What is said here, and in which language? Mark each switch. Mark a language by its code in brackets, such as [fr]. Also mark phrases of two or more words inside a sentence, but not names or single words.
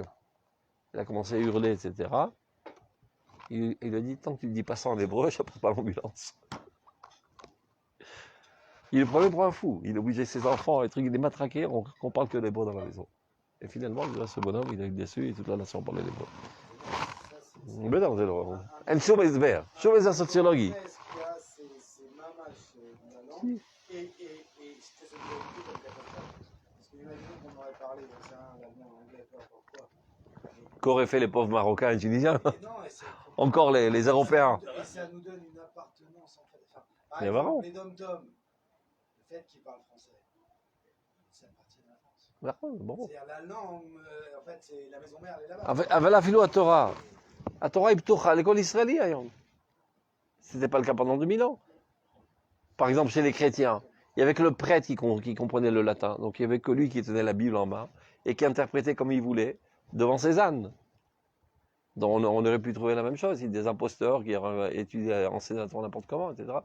[fr] Elle a commencé à hurler, etc. Il lui a dit, tant que tu ne dis pas ça en hébreu, je ne prends pas l'ambulance. Il est prenait pour un fou. Il obligeait ses enfants, les trucs, il les matraquait, qu'on parle que l'hébreu dans la maison. Et finalement, ce bonhomme, il a eu déçu et toute la nation parlait l'hébreu. [he] בטח זה לא, אין שום הסבר, שום הסבר סוציולוגי. [fr] Qu'auraient fait les pauvres Marocains et Tunisiens? Encore les Européens. Et ça nous donne une appartenance en fait. Enfin, par Mais exemple, vraiment. les dom-toms, le fait qu'ils parlent français, ça appartient à la France. Bon. C'est-à-dire la langue, en fait, c'est la maison mère, elle est là-bas. [he] אבל אפילו התורה היא פתוחה לכל ישראלי היום. [fr] C'était pas le cas pendant 2000 ans. Par exemple, chez les chrétiens, il y avait que le prêtre qui comprenait le latin. Donc il y avait que lui qui tenait la Bible en main et qui interprétait comme il voulait devant ses ânes. Donc on aurait pu trouver la même chose. Il y a des imposteurs qui auraient étudié, enseigné la Torah n'importe comment, etc.